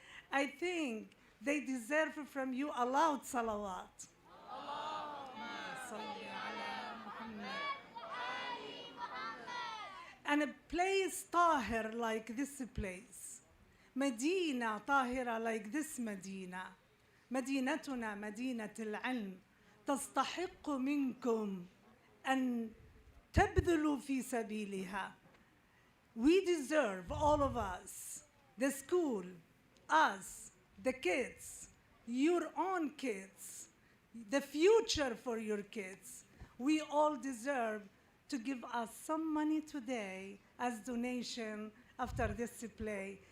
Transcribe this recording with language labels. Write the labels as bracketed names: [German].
[English] I think they deserve from you a loud salawat. And a place tahir like this place. Medina tahira like this Medina. [Arabic] مدينتنا مدينة العلم تستحق منكم أن تبذلوا في سبيلها. [English] We deserve, all of us, the school, us, the kids, your own kids, the future for your kids. We all deserve to give us some money today as donation after this play.